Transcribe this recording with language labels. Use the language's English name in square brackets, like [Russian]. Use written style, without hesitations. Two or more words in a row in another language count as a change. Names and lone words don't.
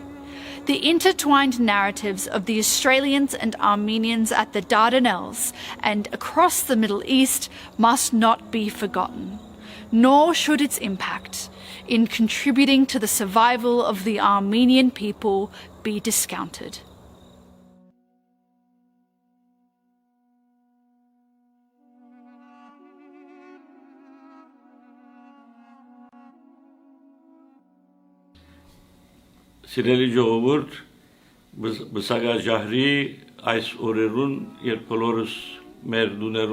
[English] The intertwined narratives of the Australians and Armenians at the Dardanelles and across the Middle East must not be forgotten, nor should its impact in contributing to the survival of the Armenian people be discounted. [Armenian] Սիրելի ժողովուրդ, բսակաժահրի այս օրերուն, երբ բոլորս մեր դուներու